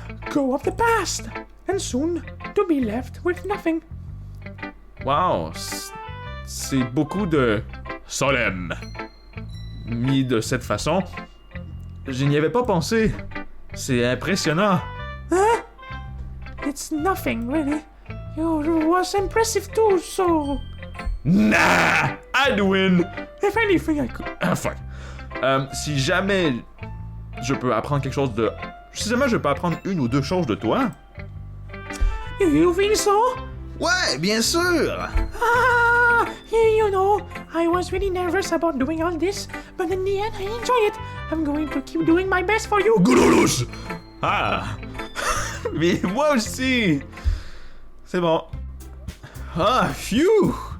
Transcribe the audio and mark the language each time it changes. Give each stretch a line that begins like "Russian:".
English: go of the past, and soon to be left with nothing.
French: Wow, c'est beaucoup de solemn. Mis de cette façon, je n'y avais pas pensé. C'est impressionnant.
English: Huh? It's nothing, really. You was impressive too, so... Nah, I'd win. If anything, I could... Ah, fuck.
French: Si jamais je peux apprendre quelque chose de... Si jamais je peux apprendre une ou deux choses de toi...
English: You think so?
French: Ouais, bien sûr.
English: Ah, you know, I was really nervous about doing all this, but in the end, I enjoy it. I'm going to keep doing my best for you. GROULOUCE!
French: Ah. Mais moi aussi. C'est bon. Ah, phew.